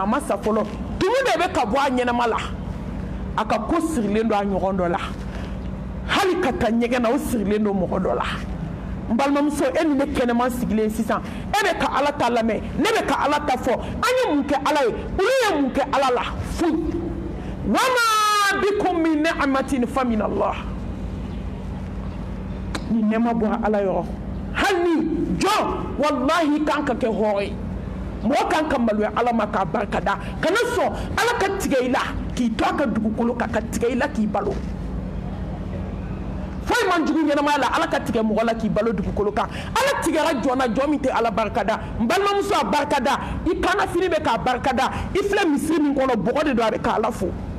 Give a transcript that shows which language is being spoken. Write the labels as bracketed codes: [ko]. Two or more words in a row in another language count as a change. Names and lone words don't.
[bm] ma sa fɔlɔ tumu de bɛ ka bɔ a ɲɛnama la a ka ko sirilen don a ɲɔgɔn dɔ la hali ka taa ɲɛgɛn na o sirilen don mɔgɔ dɔ la n balimamuso e ni ne kɛnɛman sigilen sisan e bɛ ka ala ta lamɛn ne bɛ ka ala ta fɔ an ye mun kɛ ala ye olu ye mun kɛ ala la foyi [ar] وما بكم من نعمة فمن الله [bm] ni nɛɛma bɔra ala yɔrɔ hali ni jɔn wallahi kan ka kɛ hɔrɔn ye mɔgɔ kan ka maloya ala ma k'a barikada kana sɔn ala ka tigɛ i la k'i to a ka dugukolo kan ka tigɛ i la k'i balo foyi man jugu ɲɛnamaya la ala ka tigɛ mɔgɔ la k'i balo dugukolo kan ala tigɛra jɔn na jɔn min tɛ ala barikada n balimamuso a barikada i kana fini bɛ k'a barikada i filɛ misiri min kɔnɔ bɔgɔ de don a bɛ k'ala fo